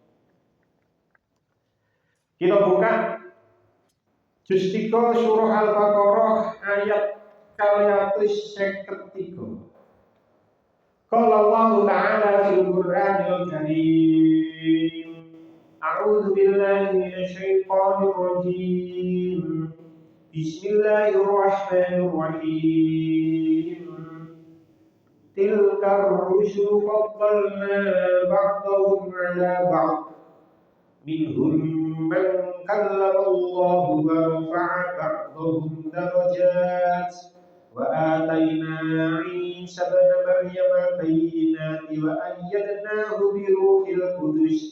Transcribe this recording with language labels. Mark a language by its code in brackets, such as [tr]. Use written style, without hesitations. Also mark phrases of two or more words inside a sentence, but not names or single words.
[id] Kita buka juz 3 surah Al-Baqarah ayat 253. [ar] قال الله تعالى في القرآن الكريم. أعوذ بالله من الشيطان الرجيم. بسم الله الرحمن الرحيم. تلك الرسل فضلنا بعضهم على بعض. منهم من كلم الله ورفع بعضهم درجات. وآتينا عيسى ابن مريم البينات وأيدناه بروح القدس.